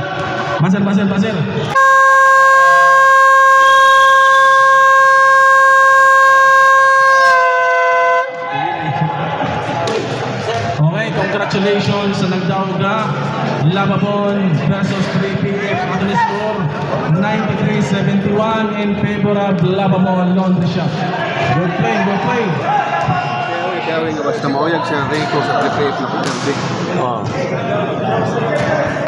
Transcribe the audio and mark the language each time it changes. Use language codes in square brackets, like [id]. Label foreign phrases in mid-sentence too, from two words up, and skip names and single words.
[war] Basir. Okay, congratulations sa nagdawga. Lababon versus 3PF. Ato ni score 93-71 in favor of Lababon Laundry Shop. [en] Good play. [war] Kaya nga basta mauyag siya Rico sa 3PF na pagkardik.